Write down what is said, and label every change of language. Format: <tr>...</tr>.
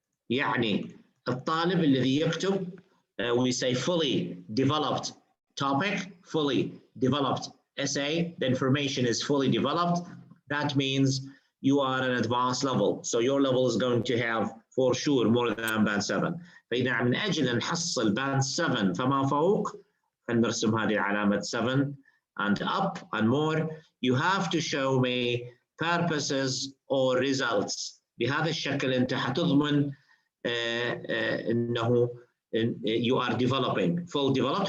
<ar>يعني الطالب الذي يكتب</ar> <en>we say fully developed topic, fully developed essay, the information is fully developed. That means you are an advanced level. So your level is going to have for sure more than band 7.</en> <ar>فإذا من أجل أن نحصل band 7 فما فوق فنرسم هذه العلامة 7</ar> <en>and up and more. You have to show me purposes or results.</en> <ar>بهذا الشكل أنت حتضمن أنه</ar> <en>you are developing full developed.</en>